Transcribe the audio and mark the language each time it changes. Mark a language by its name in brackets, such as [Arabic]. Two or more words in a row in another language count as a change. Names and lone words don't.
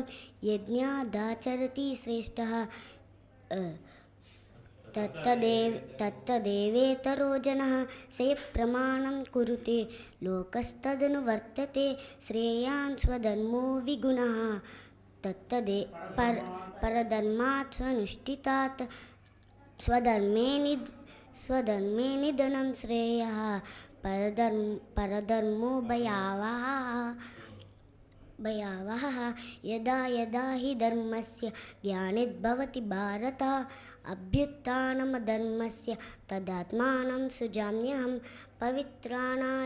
[Sanskrit] యజ్ఞాదాచరతి శ్రేష్టః తత్తదేవేతరో జనః సయ ప్రమాణం కురుతే లోకస్తదను వర్తతే. శ్రేయాన్ స్వధర్మో విగుణః పరధర్మాత్ స్వనుష్ఠితాత్. स्वधर्मे निधनं श्रेयः परधर्मो भयावहः यदा यदा हि धर्मस्य ग्लानिर्भवति भारत अभ्युत्थानमधर्मस्य तदात्मानं सृजाम्यहं पवित्राणाय